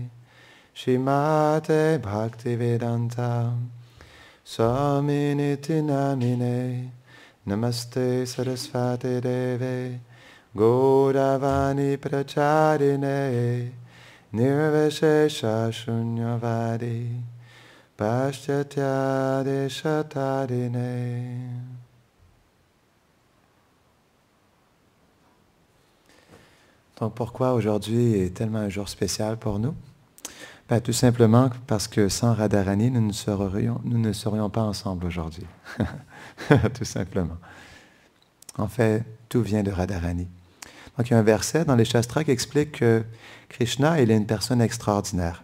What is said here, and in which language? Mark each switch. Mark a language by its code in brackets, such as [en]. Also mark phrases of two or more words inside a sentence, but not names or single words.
[sa] Shrimate Bhaktivedanta Swaminiti Namine Namaste Sarasvati Deve Gauravani Pracharine Nirvishesha Shunyavadi Paschatya Deshatarine. [fr] Donc pourquoi aujourd'hui est tellement un jour spécial pour nous? Ben, tout simplement parce que sans Radharani, nous ne serions pas ensemble aujourd'hui. Tout simplement. En fait, tout vient de Radharani. Donc il y a un verset dans les Shastras qui explique que Krishna, il est une personne extraordinaire.